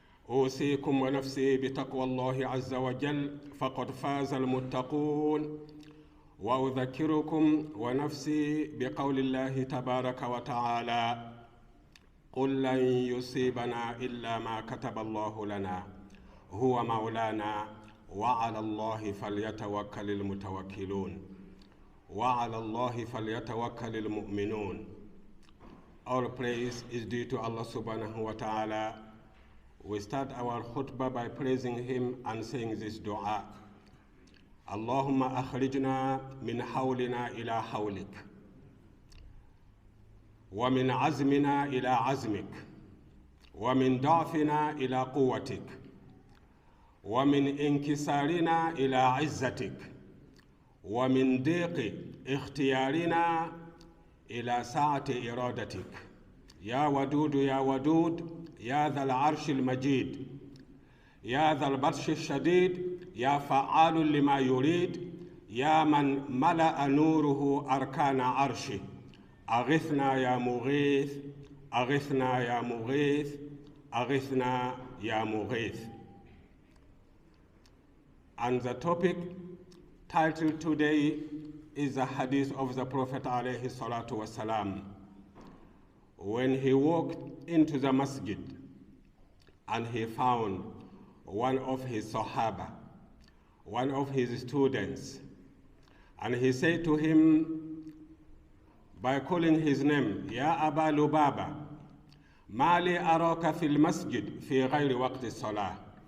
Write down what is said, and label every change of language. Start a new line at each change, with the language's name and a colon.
Arabic: أوصيكم ونفسي بتقوى الله عز وجل فقد فاز المتقون وأذكركم ونفسي بقول الله تبارك وتعالى قل لن يصيبنا إلا ما كتب الله لنا هو مولانا وعلى الله فليتوكل المتوكلون وعلى الله فليتوكل المؤمنون.
English: All praise is due to Allah subhanahu wa ta'ala. We start our khutbah by praising Him and saying this dua.
Arabic: Allahumma akhrijna min hawlina ila hawlik. Wa min azmina ila azmik. Wa min da'fina ila quwwatik. Wa min inkisarina ila izzatik. Wa min diqi ikhtiyarina ila sa'ati iradatik. Ya wadud ya wadud. يا ذا العرش المجيد يا ذا البطش الشديد يا فعال لما يريد يا من ملأ نوره أركان عرشه أغثنا يا مغيث أغثنا يا مغيث أغثنا يا مغيث.
English: And the topic titled today is the hadith of the Prophet alayhi salatu wasalam. When he walked into the masjid and he found one of his Sahaba, one of his students, and he said to him by calling his name, Ya Aba Lubaba,
Arabic: Mali araka fil masjid fi ghayri waqti salah.